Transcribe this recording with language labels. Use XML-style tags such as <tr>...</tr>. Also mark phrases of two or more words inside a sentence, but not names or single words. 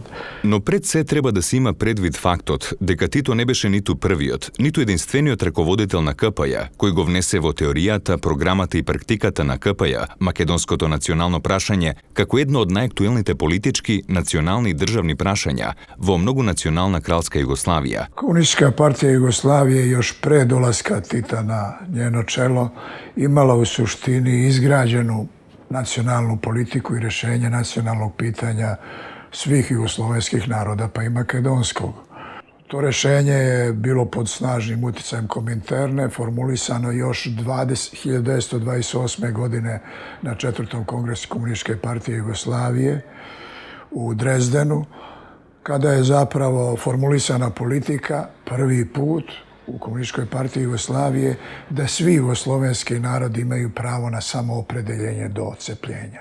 <mk>Но пред се треба да се има предвид фактот дека Тито не беше ниту првиот, ниту единствениот раководител на КПЈ, кој го внесе во теоријата, програмата и практиката на КПЈ, македонското национално прашање, како едно од најактуелните политички, национални и државни прашања во многонационална кралска Југославија.</mk> <sr>Комунистичка партија Југославија још пред доласка Тита на njeno čelo имала у суштини изграđenu националну политику и решење националnog питања svih jugoslovenskih naroda, pa i makedonskog. To rešenje je bilo pod snažnim uticajem Kominterne, formulisano još 1928. godine na 4. kongresu Komunističke partije Jugoslavije u Drezdenu, kada je zapravo formulisana politika prvi put u Komunističkoj partiji Jugoslavije da svi jugoslovenski narodi imaju pravo na samoopredeljenje do odcepljenja.</sr>